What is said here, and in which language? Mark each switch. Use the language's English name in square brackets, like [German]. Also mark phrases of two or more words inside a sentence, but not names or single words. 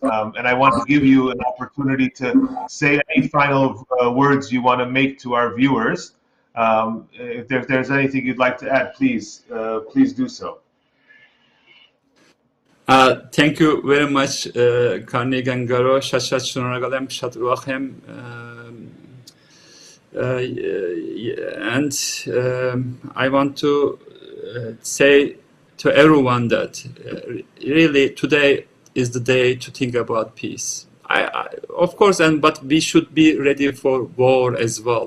[English] And I want to give you an opportunity to say any final words you want to make to our viewers. If there's anything you'd like to add, please do so. Thank you very much, Karnig and Garo. [Armenian] Շատ շնորհակալ եմ, շատ ուրախ եմ, [English] and I want to say to everyone that really today is the day to think about peace. Of course, but we should be ready for war as well.